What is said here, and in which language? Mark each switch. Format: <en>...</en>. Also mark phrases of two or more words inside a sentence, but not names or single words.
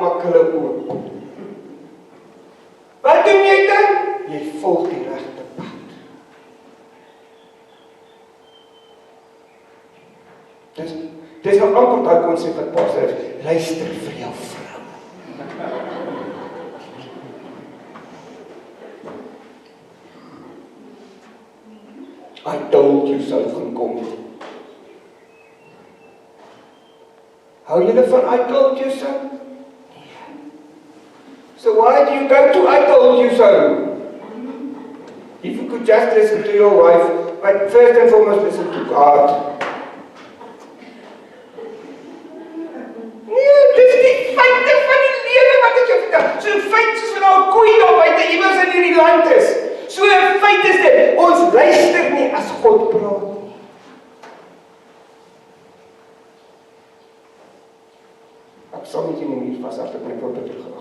<af>Maak hulle oop. Wat doen jy dan? Jy volg die regte pad. Dis nou amper daai konsep wat pastor het. Luister vir jou vrou.</af> <en>I told you</en> <af>sou gaan kom. Hou julle van</af> <en>I told you so? So why do you go to I told you so? If you could just listen to your wife, but first and foremost listen to God.</en> <af>Nee, dis die feite van die lewe wat ek jou vertel. So 'n feit soos wat daar 'n koei daar buite iewers in hierdie land is. So 'n feit is dit. Ons luister nie as God praat nie. Ek sal net nie meer vashou met my probeer terug.</af>